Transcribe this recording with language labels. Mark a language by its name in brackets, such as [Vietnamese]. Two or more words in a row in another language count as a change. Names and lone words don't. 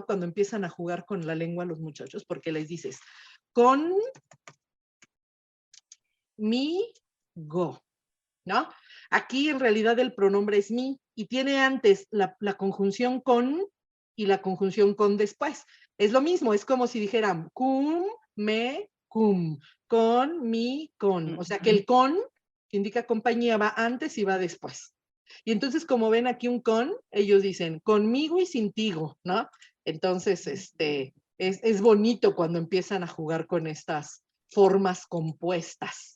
[Spanish] Cuando empiezan a jugar con la lengua los muchachos, porque les dices, con mi go, ¿no? Aquí en realidad el pronombre es mi y tiene antes la conjunción con y la conjunción con después. Es lo mismo, es como si dijeran [Latin] cum, me, cum, [Spanish] con, mi, con. O sea que el con, que indica compañía, va antes y va después. Y entonces, como ven aquí un con, ellos dicen conmigo y sintigo, ¿no? Entonces, es bonito cuando empiezan a jugar con estas formas compuestas.